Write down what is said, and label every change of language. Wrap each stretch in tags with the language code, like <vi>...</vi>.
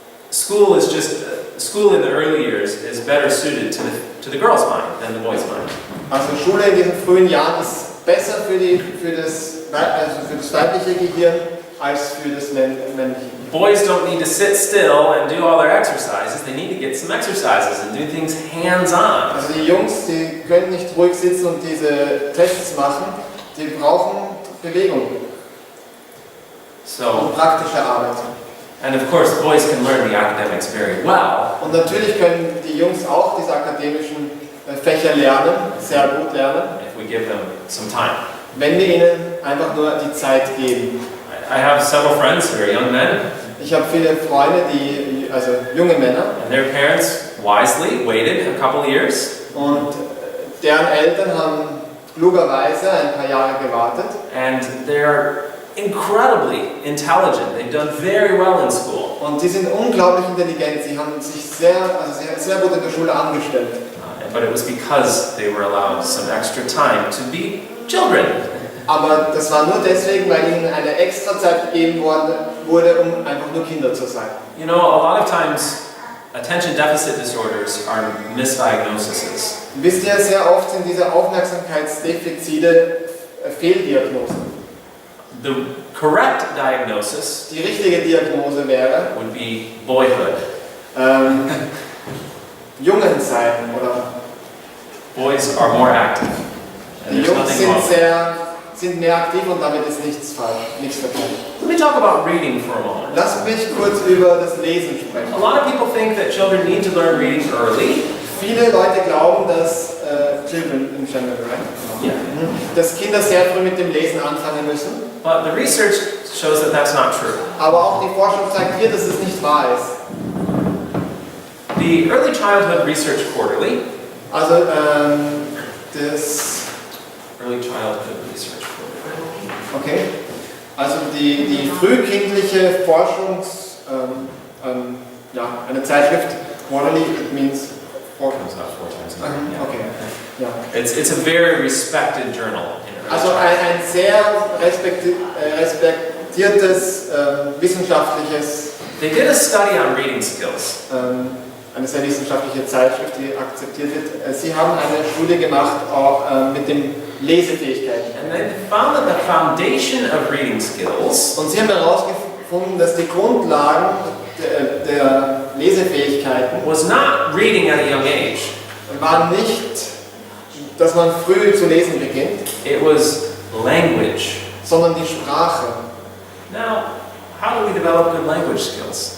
<en>School in the early years is better suited to the girl's mind than the boy's mind.</en> <de>Also Schule in diesen frühen Jahren ist besser für das weibliche Gehirn als für das männliche.</de> <en>Boys don't need to sit still and do all their exercises. They need to get some exercises and do things hands-on.</en> <de>Also die Jungs, die können nicht ruhig sitzen und diese Tests machen, die brauchen Bewegung</de> <en>So,</en> <de>und praktische Arbeit.</de> <en>and of course, boys can learn the academics very well.</en> <de>Und natürlich können die Jungs auch diese akademischen Fächer lernen, sehr gut lernen,</de> <en>If we give them some time.</en> <de>wenn wir ihnen einfach nur die Zeit geben.</de> <en>I have several friends who are young men,</en> <de>Ich habe viele Freunde, also junge Männer,</de> <en>and their parents wisely waited a couple years,</en> <de>und deren Eltern haben klugerweise ein paar Jahre gewartet.</de> <en>and they're incredibly intelligent. They've done very well in school.</en> <de>Und die sind unglaublich intelligent, sie haben sich sehr gut in der Schule angestellt.</de> <en>But it was because they were allowed some extra time to be children.</en> <de>Aber das war nur deswegen, weil ihnen eine extra Zeit gegeben wurde, um einfach nur Kinder zu sein.</de> <en>You know, a lot of times attention deficit disorders are misdiagnoses.</en> <de>Wisst ihr, sehr oft sind diese Aufmerksamkeitsdefizite Fehldiagnosen.</de> <en>The correct diagnosis</en> <de>Die richtige Diagnose wäre</de> <en>would be boyhood.</en> <de>Jungen sein oder</de> <en>Boys are more active. And</en> <de>die</de> <en>there's</en> <de>Jungs</de> <en>nothing wrong with it.</en> <de>sind mehr aktiv und damit ist nichts falsch, nichts verkehrt.</de> <en>Let me talk about reading for a moment.</en> <de>Lass mich kurz über das Lesen sprechen.</de> <en>A lot of people think that children need to learn reading early.</en> <de>Viele Leute glauben, dass</de> <en>Children in general, right? Yeah.</en> <de>Dass Kinder sehr früh mit dem Lesen anfangen müssen.</de> <en>But the research shows that that's not true.</en> <de>Aber auch die Forschung zeigt hier, dass es nicht wahr ist.</de> <en>The Early Childhood Research Quarterly,</en> <de>Also das,</de> <en>Early Childhood Research Quarterly, okay.</en> <de>Also die frühkindliche Forschungs, ja, eine Zeitschrift, quarterly,</de> <en>it means comes out 4 times a year.</en> <de>okay, ja.</de> <en>It's a very respected journal. In early</en> <de>Also</de> <en>childhood.</en> <de>ein sehr respektiertes wissenschaftliches,</de> <en>They did a study on reading skills.</en> <de>eine sehr wissenschaftliche Zeitschrift, die akzeptiert wird. Sie haben eine Studie gemacht auch mit den Lesefähigkeiten.</de> <en>And they found that the foundation of reading skills</en> <de>Und sie haben herausgefunden, dass die Grundlagen der Lesefähigkeiten</de> <en>was not reading at a young age.</en> <de>waren nicht, dass man früh zu lesen beginnt,</de> <en>It was language.</en> <de>sondern die Sprache.</de> <en>Now, how do we develop good language skills?</en>